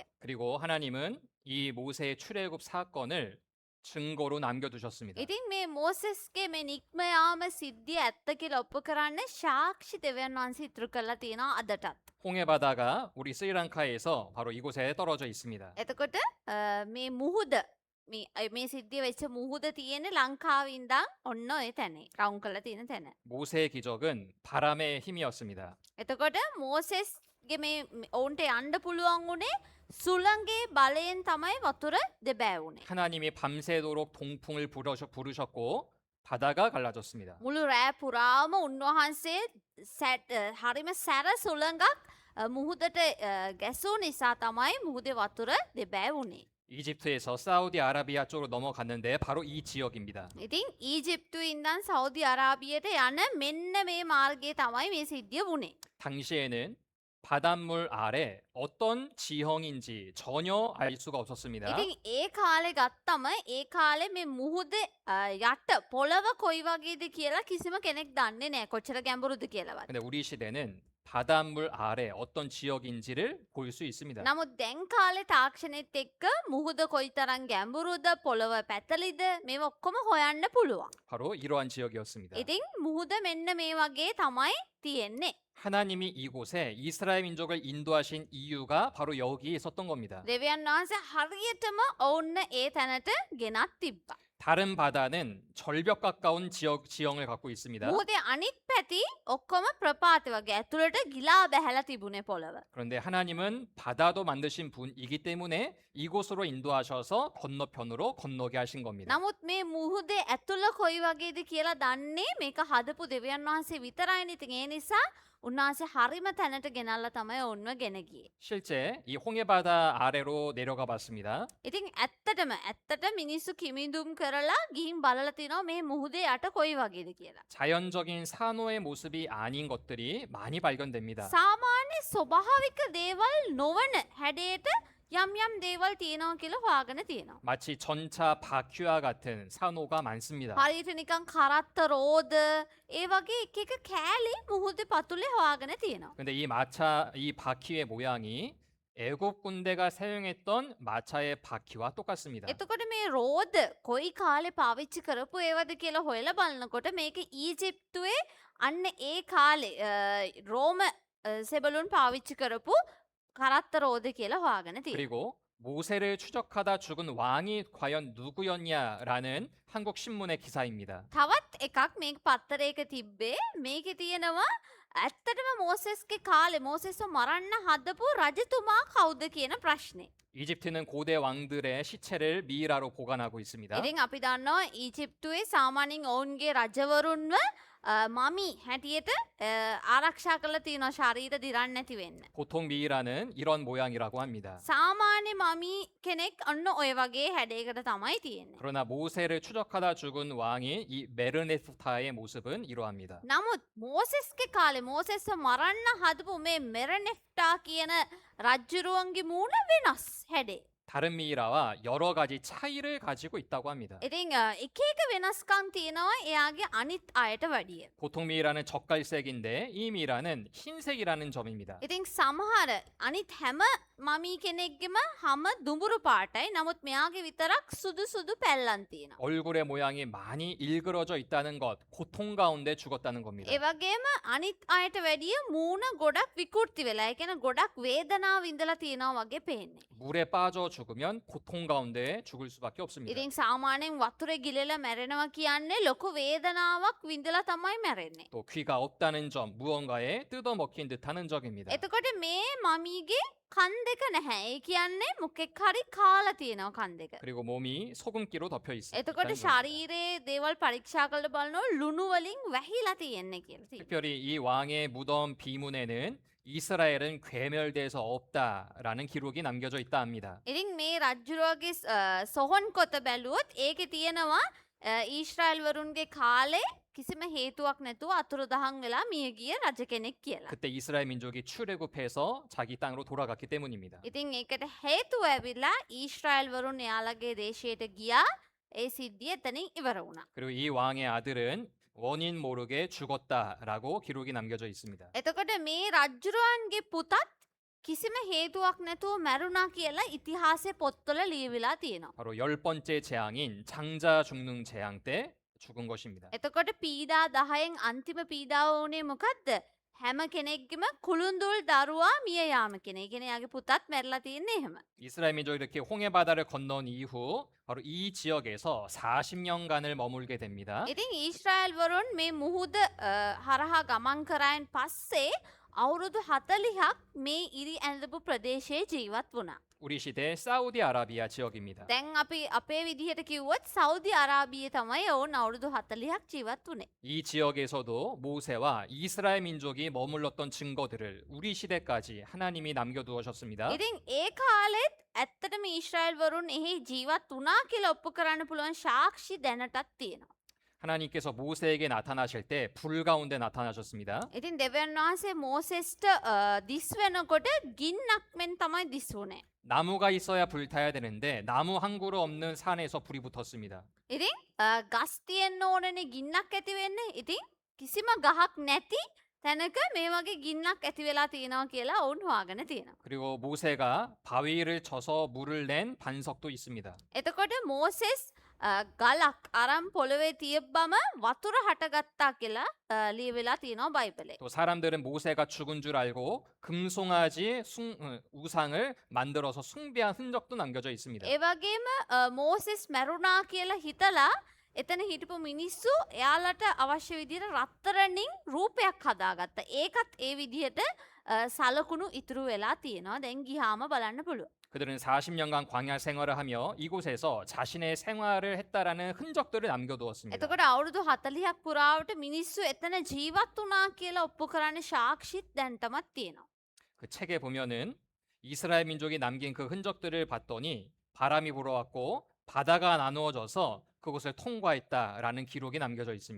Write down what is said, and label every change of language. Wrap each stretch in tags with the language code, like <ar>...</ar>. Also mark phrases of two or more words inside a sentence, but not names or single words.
<ko>그리고 하나님은 이 모세의 출애굽 사건을 증거로 남겨두셨습니다.</ko> <si>ඉතින් මේ මෝසෙස්ගේ මේ නික්ම යාම සිද්ධිය ඇත්ත කියලා ඔප්පු කරන්න සාක්ෂි දෙවියන් වහන්සේ ඉතුරු කරලා තියෙනවා අදටත්.</si> <ko>홍해 바다가 우리 스리랑카에서 바로 이곳에 떨어져 있습니다.</ko> <si>එතකොට මේ මුහුද මේ සිද්ධිය වෙච්ච මුහුද තියෙන්නේ ලංකාවේ ඉඳන් ඔන්න ඔය තැනේ. රවුම් කරලා තියෙන තැන.</si> <ko>모세의 기적은 바람의 힘이었습니다.</ko> <si>එතකොට මෝසෙස්ගේ මේ ඔවුන්ට යන්න පුළුවන් වුණේ සුළඟේ බලයෙන් තමයි වතුර දෙබෑ වුණේ.</si> <ko>하나님이 밤새도록 동풍을 부르셨고 바다가 갈라졌습니다.</ko> <si>මුළු රෑ පුරාම උන්වහන්සේ හරිම සැර සුළඟක් මුහුදට ගැසූ නිසා තමයි මුහුදේ වතුර දෙබෑ වුණේ.</si> <ko>이집트에서 사우디아라비아 쪽으로 넘어갔는데 바로 이 지역입니다.</ko> <si>ඉතින් ඊජිප්තුවේ ඉඳන් සෞදි අරාබියට යන මෙන්න මේ මාර්ගයේ තමයි මේ සිද්ධිය වුණේ.</si> <ko>당시에는 바닷물 아래 어떤 지형인지 전혀 알 수가 없었습니다.</ko> <si>ඉතින් ඒ කාලේ ගත්තම ඒ කාලේ මේ මුහුදේ යට පොළව කොයි වගේද කියලා කිසිම කෙනෙක් දන්නේ නැහැ. කොච්චර ගැඹුරුද කියලාවත්.</si> <ko>근데 우리 시대는 바닷물 아래 어떤 지역인지를 볼 수 있습니다.</ko> <si>නමුත් දැන් කාලේ තාක්ෂණෙත් එක්ක මුහුද කොයිතරම් ගැඹුරුද පොළව පැතලිද මේව ඔක්කොම හොයන්න පුළුවන්.</si> <ko>바로 이러한 지역이었습니다.</ko> <si>ඉතින් මුහුද මෙන්න මේ වගේ තමයි තියෙන්නේ.</si> <ko>하나님이 이곳에 이스라엘 민족을 인도하신 이유가 바로 여기에 있었던 겁니다.</ko> <si>දෙවියන් වහන්සේ හරියටම ඔවුන්න ඒ තැනට ගෙනත් තිබ්බා.</si> <ko>다른 바다는 절벽 가까운 지형을 갖고 있습니다.</ko> <si>මුහුදේ අනිත් පැති ඔක්කොම ප්‍රපාත වගේ ඇතුළට ගිලා බැහැලා තිබුණේ පොළව.</si> <ko>그런데 하나님은 바다도 만드신 분이기 때문에 이곳으로 인도하셔서 건너편으로 건너게 하신 겁니다.</ko> <si>නමුත් මේ මුහුදේ ඇතුළ කොයි වගේද කියලා දන්නේ මේක හදපු දෙවියන් වහන්සේ විතරයිනේ. ඉතින් ඒ නිසා උන්වහන්සේ හරිම තැනට ගෙනල්ලා තමයි ඔවුන්ව ගෙන ගියේ.</si> <ko>실제 이 홍해바다 아래로 내려가 봤습니다.</ko> <si>ඉතින් ඇත්තට මිනිස්සු කිමිදුම් කරලා ගිහින් බලලා තිනවා මේ මුහුදේ යට කොයි වගේද කියලා.</si> <ko>자연적인 산호의 모습이 아닌 것들이 많이 발견됩니다.</ko> <si>සාමාන්‍ය ස්වභාවික දේවල් නොවන හැඩයට යම් දේවල් තියෙනවා කියලා හොයාගෙන තියෙනවා.</si> <ko>마치 전차 바퀴와 같은 산호가 많습니다.</ko> <si>හරියට නිකන් කරත්ත රෝද ඒ වගේ එක එක කෑලි මුහුදේ පතුලේ හොයාගෙන තියෙනවා.</si> <ko>근데 이 바퀴의 모양이 애굽 군대가 사용했던 마차의 바퀴와 똑같습니다.</ko> <si>එතකොට මේ රෝද කොයි කාලේ පාවිච්චි කරපු ඒවද කියලා හොයලා බලනකොට මේක ඊජිප්තුවේ අන්න ඒ කාලේ රෝම සෙබළුන් පාවිච්චි කරපු කරත්ත රෝද කියලා හොයාගෙන තියෙනවා.</si> <ko>그리고 모세를 추적하다 죽은 왕이 과연 누구였냐라는 한국 신문의 기사입니다.</ko> <si>තවත් එකක් මේක පත්තරයක තිබ්බේ මේකේ තියෙනවා ඇත්තටම මෝසෙස්ගේ කාලේ මෝසෙස්ව මරන්න හදපු රජතුමා කවුද කියන ප්‍රශ්නේ.</si> <ko>이집트는 고대 왕들의 시체를 미이라로 보관하고 있습니다.</ko> <si>ඉතින් අපි දන්නවා ඊජිප්තුවේ සාමාන්‍යයෙන් ඔවුන්ගේ රජවරුන්ව මමි හැටියට ආරක්ෂා කරලා තියෙනවා ශරීර දිරන්නේ නැති වෙන්න.</si> <ko>보통 미이라는 이런 모양이라고 합니다.</ko> <si>සාමාන්‍ය මමි කෙනෙක් අන්න ඔය වගේ හැඩයකට තමයි තියෙන්නේ.</si> <ko>그러나 모세를 추적하다 죽은 왕이 이 메르네스타의 모습은 이러합니다.</ko> <si>නමුත් මෝසෙස්ගේ කාලේ මෝසෙස්ව මරන්න හදපු මේ මෙරනෙෆ්ටා කියන රජ්ජුරුවන්ගේ මූණ වෙනස් හැඩේ.</si> <ko>다른 미이라와 여러 가지 차이를 가지고 있다고 합니다.</ko> <si>ඉතින් එක එක වෙනස්කම් තියෙනවා එයාගේ අනිත් අයට වැඩිය.</si> <ko>보통 미이라는 젓갈색인데 이 미이라는 흰색이라는 점입니다.</ko> <si>ඉතින් සමහර අනිත් හැම මමී කෙනෙක්ගෙම හැම දුඹුරු පාටයි. නමුත් මෙයාගේ විතරක් සුදු සුදු පැල්ලම් තියෙනවා.</si> <ko>얼굴의 모양이 많이 일그러져 있다는 것, 고통 가운데 죽었다는 겁니다.</ko> <si>ඒ වගේම අනිත් අයට වැඩිය මූණ ගොඩක් විකෘති වෙලා. ඒ කියන්නේ ගොඩක් වේදනාව විඳලා තියෙනවා වගේ පේන්නේ.</si> <ko>물에 빠져 죽으면 고통 가운데 죽을 수밖에 없습니다.</ko> <si>ඉතින් සාමාන්‍යයෙන් වතුරේ ගිලලා මැරෙනවා කියන්නේ ලොකු වේදනාවක් විඳලා තමයි මැරෙන්නේ.</si> <ko>또 귀가 없다는 점, 무언가에 뜯어먹힌 듯한 흔적입니다.</ko> <si>එතකොට මේ මමීගේ කන් දෙක නැහැ. ඒ කියන්නේ මොකෙක් හරි කාලා තියෙනවා කන් දෙක.</si> <ko>그리고 몸이 소금기로 덮여 있습니다.</ko> <si>එතකොට ශරීරයේ දේවල් පරීක්ෂා කරලා බලනකොට ලුණු වලින් වැහිලා තියෙන්නේ කියලා තියෙනවා.</si> <ko>특별히 이 왕의 무덤 비문에는 이스라엘은 괴멸돼서 없다라는 기록이 남겨져 있다 합니다.</ko> <si>ඉතින් මේ රජ්ජුරුවගේ සොහොන් කොත බැලුවොත් ඒකේ තියෙනවා ඊශ්‍රායල් වරුන්ගේ කාලේ කිසිම හේතුවක් නැතුව අතුරුදහන් වෙලා මිය ගිය රජ කෙනෙක් කියලා.</si> <ko>그때 이스라엘 민족이 출애굽해서 자기 땅으로 돌아갔기 때문입니다.</ko> <si>ඉතින් ඒකට හේතුව ඇවිල්ලා ඊශ්‍රායල් වරුන් එයාලගේ දේශයට ගියා. ඒ සිද්ධිය එතනින් ඉවර වුණා.</si> <ko>그리고 이 왕의 아들은 원인 모르게 죽었다라고 기록이 남겨져 있습니다.</ko> <si>එතකොට මේ රජ්ජුරුවන්ගේ පුතත් කිසිම හේතුවක් නැතුව මැරුණා කියලා ඉතිහාසයේ පොත්වල ලියවිලා තියෙනවා.</si> <ko>바로 10번째 재앙인 장자 죽는 재앙 때 죽은 것입니다.</ko> <si>එතකොට පීඩා 10න් අන්තිම පීඩාව වුණේ මොකද්ද? හැම කෙනෙක්ගෙම කුළුන්දුල් දරුවා මිය යාම කියන. ඒ කියන්නේ යාගේ පුතත් මැරලා තියෙන්නේ එහෙම.</si> <ko>이스라엘 민족이 이렇게 홍해 바다를 건넌 이후 바로 이 지역에서 40년간을 머물게 됩니다.</ko> <si>ඉතින් ඊශ්‍රායල් වරුන් මේ මුහුද හරහා ගමන් කරායින් පස්සේ අවුරුදු 40ක් මේ ඉරි ඇඳපු ප්‍රදේශයේ ජීවත් වුණා.</si> <ko>우리 시대 사우디아라비아 지역입니다.</ko> <si>දැන් අපි අපේ විදිහට කිව්වොත් සෞදි අරාබියේ තමයි ඔවුන් අවුරුදු 40ක් ජීවත් වුණේ.</si> <ko>이 지역에서도 모세와 이스라엘 민족이 머물렀던 증거들을 우리 시대까지 하나님이 남겨두셨습니다.</ko> <si>ඉතින් ඒ කාලෙත් ඇත්තටම ඊශ්‍රායල් වරුන් එහි ජීවත් වුණා කියලා ඔප්පු කරන්න පුළුවන් සාක්ෂි දැනටත් තියෙනවා.</si> <ko>하나님께서 모세에게 나타나실 때 불 가운데 나타나셨습니다.</ko> <si>ඉතින් දෙවියන් වහන්සේ මෝසෙස්ට දිස් වෙනකොට ගින්නක් මෙන් තමයි දිස් වුනේ.</si> <ko>나무가 있어야 불타야 되는데 나무 한 그루 없는 산에서 불이 붙었습니다.</ko> <si>ඉතින් ගස් තියෙන්න ඕනනේ ගින්නක් ඇති වෙන්නේ. ඉතින් කිසිම ගහක් නැති තැනක මේ වගේ ගින්නක් ඇති වෙලා තියෙනවා කියලා ඔවුන් හොයාගෙන තියෙනවා.</si> <ko>그리고 모세가 바위를 쳐서 물을 낸 반석도 있습니다.</ko> <si>එතකොට මෝසෙස් ගලක් අරන් පොළවේ තියබ්බම වතුර හටගත්තා කියලා ලියවිලා තියෙනවා බයිබලේ.</si> <ko>또 사람들은 모세가 죽은 줄 알고 금송아지 우상을 만들어서 숭배한 흔적도 남겨져 있습니다.</ko> <si>ඒ වගේම මෝසෙස් මැරුණා කියලා හිතලා එතන හිටපු මිනිස්සු එයාලට අවශ්‍ය විදිහට රත්තරන්ින් රූපයක් හදාගත්තා. ඒකත් ඒ විදිහට සලකුණු ඉතුරු වෙලා තියෙනවා. දැන් ගියාම බලන්න පුළුවන්.</si> <ko>그들은 40년간 광야 생활을 하며 이곳에서 자신의 생활을 했다라는 흔적들을 남겨두었습니다.</ko> <si>එතකොට අවුරුදු 40ක් පුරාවට මිනිස්සු එතන ජීවත් වුණා කියලා ඔප්පු කරන්න සාක්ෂිත් දැන්ටමත් තියෙනවා.</si> <ko>그 책에 보면은 이스라엘 민족이 남긴 그 흔적들을 봤더니 바람이 불어왔고 바다가 나누어져서 그곳을 통과했다라는 기록이 남겨져 있습니다.</ko>